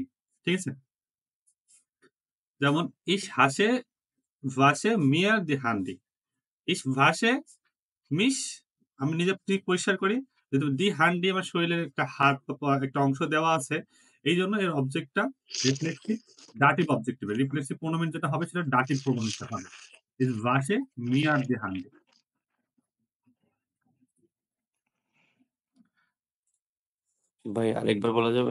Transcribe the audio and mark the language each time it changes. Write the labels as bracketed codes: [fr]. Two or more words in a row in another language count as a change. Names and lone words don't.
[de] ঠিক আছে? যেমন ich wasche mir die Hände, ich wasche mich, [bn] আমি নিজে ঠিক পরিষ্কার করি। যেহেতু [de] die Hände [bn] আমার শরীরের একটা হাত বা একটা অংশ দেওয়া আছে এই জন্য এর অবজেক্টটা [en] reflexive dative objective. [bn] রিফ্লেক্সিভ প্রোনোমেন যেটা হবে সেটা ডাটিভ প্রোনোমেনটা হবে। [de] Ich wasche mir die Hände. [bn] ভাই আরেকবার বলা যাবে?